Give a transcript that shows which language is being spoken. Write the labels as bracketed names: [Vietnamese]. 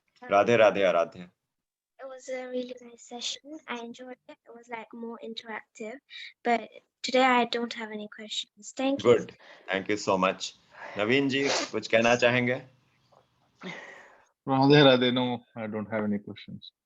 [English] Radhe Radhe Aradhya. It was a really nice session. I enjoyed it. It was like more interactive. But today I don't have any questions. Thank you. Good. Thank you so much. [Hindi] Naveen ji, कुछ कहना चाहेंगे? [English] Radhe Radhe, no, I don't have any questions.